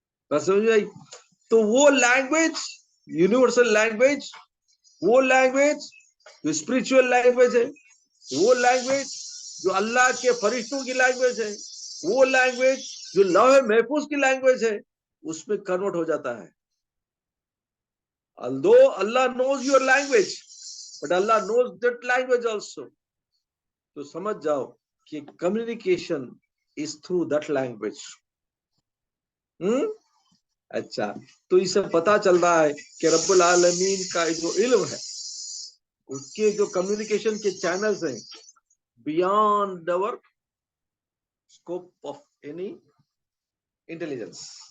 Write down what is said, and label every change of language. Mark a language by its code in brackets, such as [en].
[ur] بس سمجھ آئی؟ تو وہ لینگویج یونیورسل لینگویج، وہ لینگویج جو اسپرچل لینگویج ہے، وہ لینگویج جو اللہ کے فرشتوں کی لینگویج ہے، وہ لینگویج جو لوح محفوظ کی لینگویج ہے، اس میں کنورٹ ہو جاتا ہے. [en] although Allah knows your language but Allah knows that language also. [ur] تو سمجھ جاؤ کہ communication [en] is through that language. [ur] اچھا، تو اس سے پتا چل رہا ہے کہ رب العالمین کا جو علم ہے اس کے جو کمیونیکیشن کے چینلز ہیں [en] beyond our scope of any intelligence.